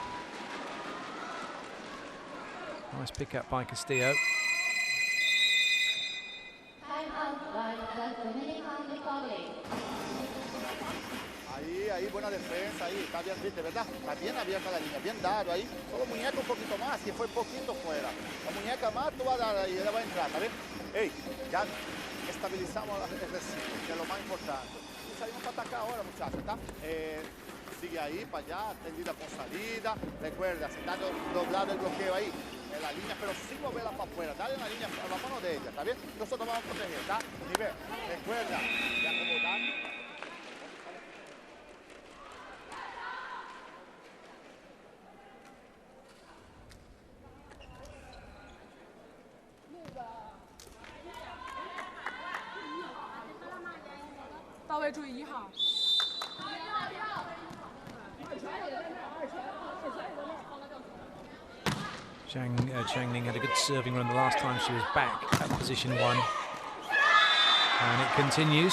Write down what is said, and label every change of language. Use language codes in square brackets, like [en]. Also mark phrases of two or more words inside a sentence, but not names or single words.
[en] Nice pick up by Castillo. [es] Ahí, buena defensa, ahí, está bien, viste, ¿verdad? Está bien abierta la línea, bien dado ahí. Solo muñeca un poquito más, que fue poquito fuera. La muñeca más tú vas a dar ahí, ella va a entrar, ¿está bien? Ey, ya estabilizamos el recibo, que es lo más importante. Y salimos para atacar ahora, muchachos, ¿está? Sigue ahí, para allá, tendida con salida. Recuerda, se está doblado el bloqueo ahí, en la línea, pero sin moverla para afuera. Dale en la línea, a la mano de ella, ¿está bien? Nosotros vamos a proteger, ¿está? Nivel, recuerda, de acomodar. [zh] 注意1号。 [en] Zhang Ning had a good serving run the last time she was back at position 1. And it continues.